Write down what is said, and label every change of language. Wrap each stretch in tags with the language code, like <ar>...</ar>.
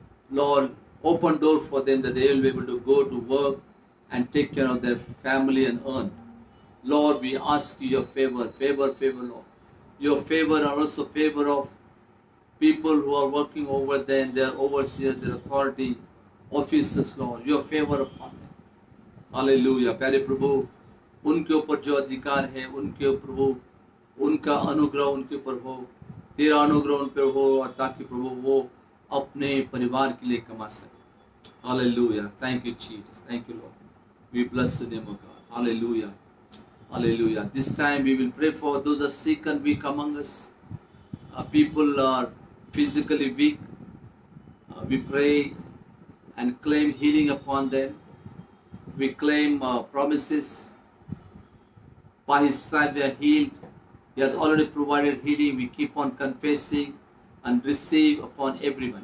<en>Lord, open door for them, that they will be able to go to work and take care of their family and earn. Lord, we ask you your favor, Lord. Your favor, and also favor of people who are working over them, their overseers, their authority officers, Lord. Your favor upon them. Hallelujah.</en> <hi>प्यारे प्रभु, उनके ऊपर जो अधिकार है, उनके प्रभु उनका अनुग्रह उनके ऊपर हो, तेरा अनुग्रह उन पर हो, ताकि प्रभु वो अपने परिवार के लिए कमा सके। Hallelujah.</hi> <en>Thank you Jesus, thank you Lord. We bless the name of God. Hallelujah, hallelujah. This time we will pray for those are sick and weak among us. People are physically weak. We pray and claim healing upon them. We claim promises. By His stripes we are healed. He has already provided healing. We keep on confessing and receive upon everyone.</en>